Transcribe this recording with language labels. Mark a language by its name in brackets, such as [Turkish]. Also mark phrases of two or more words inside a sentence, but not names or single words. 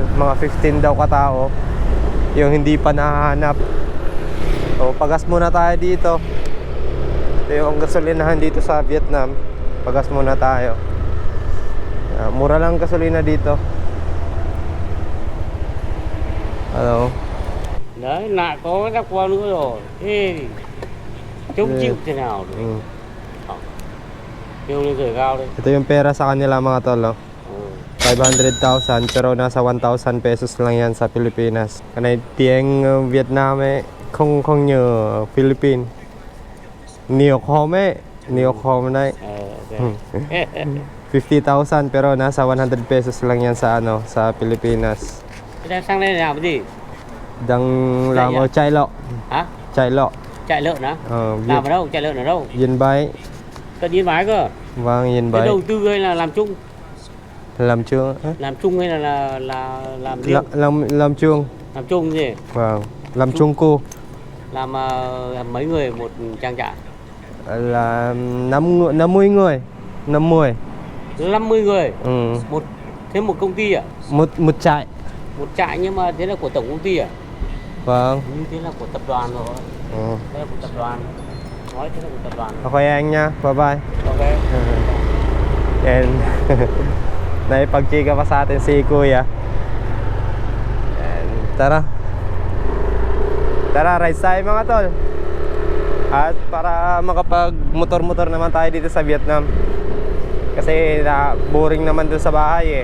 [Filipino] Mga 15 daw katao yung hindi pa nahahanap. So pagas muna tayo dito. Ito yung gasolinahan dito sa Vietnam. Pagas muna tayo. Mura lang gasolina dito. Hello. [Vietnamese] Đấy, lại có các qua nữa rồi. Thế chống chịu thế nào rồi? Kêu lên gửi cao đi. [Filipino] Ito yung pera sa kanila mga tol, oh. 500,000 pero nasa 1,000 pesos lang yan sa Pilipinas. [Vietnamese] Kanay tieng Vietnam eh, không nhờ Philippines. Nhiều không ấy, nhiều không đấy. [Filipino] 50,000 pero nasa 100 pesos lang yan sa ano, sa Pilipinas. [Vietnamese] Đang sang đây làm cái gì? Đang làm ở chạy lọ. Hả? Chạy lọ. Chạy lợn hả? Làm ở đâu? Chạy lợn ở đâu? Yên Bái. Cần Yên Bái cơ. Vâng, Yên Cái Bái. đầu tư hay là làm chung? Làm chung. Làm chung hay là làm riêng? Làm chung. Làm chung gì? Vâng, làm chung cô. Làm mấy người một trang trại? Là 50 người. 50. 50 người. Ừ. Một công ty à? Một trại. Một trại nhưng mà thế là của tổng công ty à? Vâng. Như thế là của tập đoàn rồi. Ừ. Thế là của tập đoàn. Nói thế là của tập đoàn. Okay anh nha. [English] Bye bye. Okay. [Filipino] And naipagchika pa sa atin si Kuya. And tara. Tara, ride tayo mga tol. At para makapag-motor-motor naman tayo dito sa Vietnam. Kasi boring naman dun sa bahay eh.